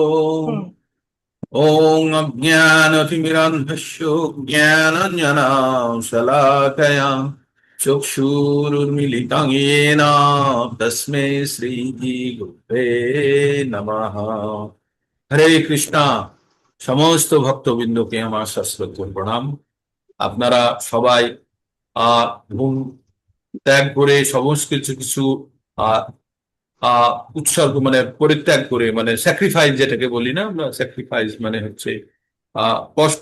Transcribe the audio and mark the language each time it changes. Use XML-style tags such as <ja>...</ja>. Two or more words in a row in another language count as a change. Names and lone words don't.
<sa>ओम अज्ञानतिमिरान्धस्य ज्ञानाञ्जनशलाकया चक्षुरुन्मीलितं येन तस्मै श्रीगुरुवे नमः।</sa> <bn>হরে কৃষ্ণা। সমস্ত ভক্তবৃন্দকে আমার সশ্রদ্ধ প্রণাম। আপনারা সবাই আহ ঘুম ত্যাগ করে সমস্ত কিছু কিছু আহ আহ উৎসর্গ মানে পরিত্যাগ করে, মানে স্যাক্রিফাইস যেটাকে বলি না আমরা, স্যাক্রিফাইস মানে হচ্ছে কষ্ট।</bn>